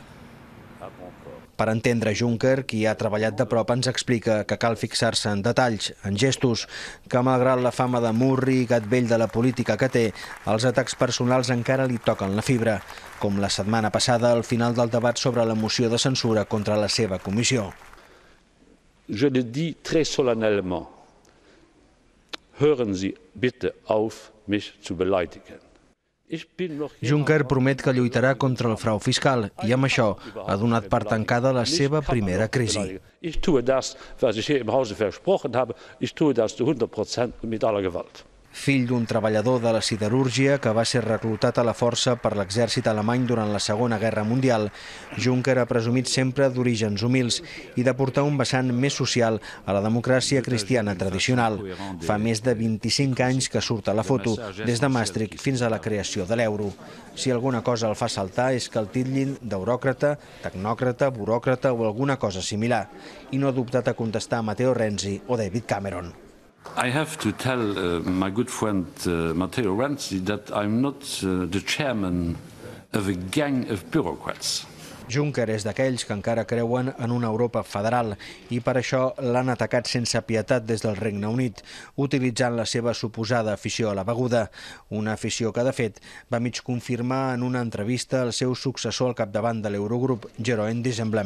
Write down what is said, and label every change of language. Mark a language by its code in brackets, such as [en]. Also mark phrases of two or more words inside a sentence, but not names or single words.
[ca] Per entendre Juncker, qui ha treballat de prop, ens explica que cal fixar-se en detalls, en gestos, que malgrat la fama de murri i gat vell de la política que té, els atacs personals encara li toquen la fibra, com la setmana passada al final del debat sobre la moció de censura contra la seva comissió. [fr] Je le dis très solennellement, [de] hören Sie bitte auf, mich zu beleidigen. [ca] Juncker promet que lluitarà contra el frau fiscal i amb això ha donat per tancada la seva primera crisi. [de] Ich tue das, was ich hier im Hause versprochen habe, ich tue das zu 100% mit aller Gewalt. [ca] Fill d'un treballador de la siderúrgia que va ser reclutat a la força per l'exèrcit alemany durant la Segona Guerra Mundial, Juncker ha presumit sempre d'orígens humils i de portar un vessant més social a la democràcia cristiana tradicional. Fa més de 25 anys que surt a la foto, des de Maastricht fins a la creació de l'euro. Si alguna cosa el fa saltar és que el titllin d'euròcrata, tecnòcrata, buròcrata o alguna cosa similar, i no ha dubtat a contestar a Matteo Renzi o David Cameron. [en] I have to tell my good friend Matteo Renzi that I'm not the chairman of a gang of bureaucrats. [ca] Juncker és d'aquells que encara creuen en una Europa federal i per això l'han atacat sense pietat des del Regne Unit, utilitzant la seva suposada afició a la beguda, una afició que, de fet, va mig confirmar en una entrevista al seu successor al capdavant de l'Eurogrup, Jeroen Dijsselbloem.